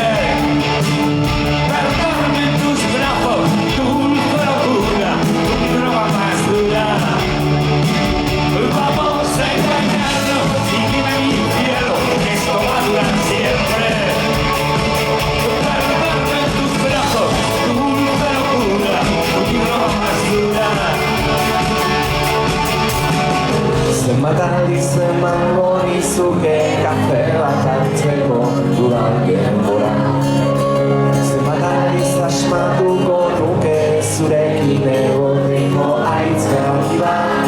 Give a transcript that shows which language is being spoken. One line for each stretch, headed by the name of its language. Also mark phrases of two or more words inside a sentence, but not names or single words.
Spanish: Perderme en tus brazos, tu dulce locura, tu droga más dura. Vamos a engañarnos y dime mi cielo, que esto va a durar siempre. Perderme en tus brazos, tu dulce locura, tu droga más dura.
Basque: Zenbat aldiz emango nizuke kafe bat hartzeko dudan denbora. Zenbat aldiz asmatuko nuke zurekin egoteko aitzaki bat.